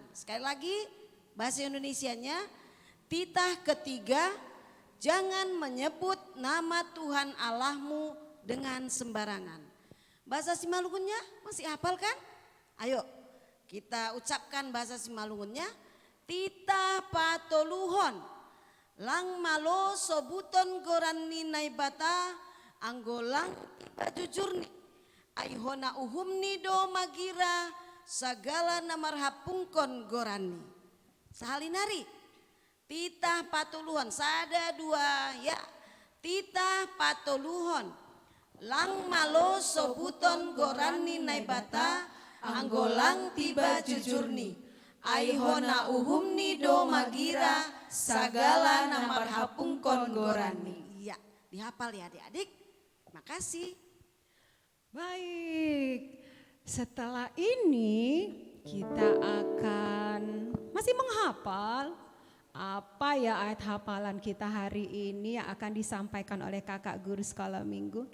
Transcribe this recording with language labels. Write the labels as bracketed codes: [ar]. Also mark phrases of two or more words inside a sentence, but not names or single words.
[id] Sekali lagi bahasa Indonesianya. Titah ketiga. Jangan menyebut nama Tuhan Allahmu dengan sembarangan. Bahasa Simalungunnya masih hafal kan? Ayo kita ucapkan bahasa Simalungunnya. [smr] Titah patoluhon. Lang malo sobuton gorani naibata. Anggolang tiba jujurni. Aihona uhumni do magira. Sagala namarhapungkon gorani. Sahalinari. Titah patoluhon, sada dua ya. Titah patoluhon. Lang malo sobuton gorani naibata. Anggolang tiba jujurni. Aihona uhumni do magira. Sagala namarhapungkon gorani. [id] Iya, dihafal ya adik-adik. Makasih. Baik, setelah ini kita akan masih menghafal apa ya ayat hafalan kita hari ini yang akan disampaikan oleh kakak guru sekolah minggu.